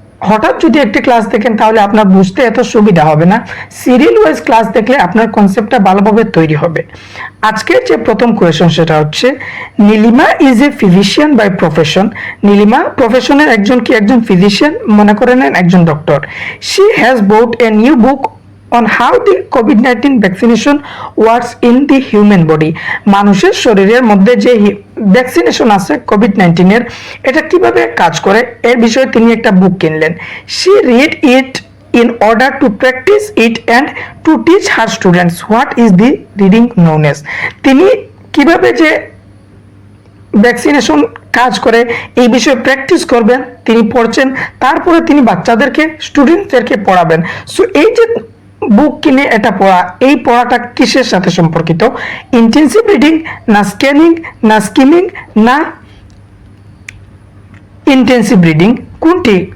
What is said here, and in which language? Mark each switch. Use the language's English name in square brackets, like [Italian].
[Bangla] হঠাৎ যদি একটি ক্লাস দেখেন তাহলে আপনার বুঝতে এত সুবিধা হবে না। সিরিয়াল ওয়াইজ ক্লাস দেখলে আপনার কনসেপ্টটা ভালোভাবে তৈরি হবে। আজকের যে প্রথম কোয়েশন সেটা হচ্ছে, [English] Nilima is a physician by profession. [Bangla] Nilima প্রফেশনের একজন ফিজিশিয়ান, মনে করে নেন একজন doctor. [English] She has bought a new book on how the COVID-19 vaccination works in the human body। [Bangla] মানুষের শরীরের মধ্যে যে ভ্যাকসিনেশন আছে কোভিড-19 এর, এটা কিভাবে কাজ করে এর বিষয়ে তিনি একটা বুক কিনলেন। [English] she read it in order to practice it and to teach her students what is the reading known as। [Bangla] তিনি কিভাবে যে ভ্যাকসিনেশন কাজ করে এই বিষয়ে প্র্যাকটিস করবেন, তিনি পড়ছেন, তারপরে তিনি বাচ্চাদেরকে স্টুডেন্টদেরকে পড়াবেন। সো এই যে বুক কিনে এটা পড়া, এই পড়াটা কিসের সাথে সম্পর্কিত? ইন্টেন্সিভ রিডিং না স্ক্যানিং না স্কিমিং না ইন্টেন্সিভ রিডিং, কোনটি?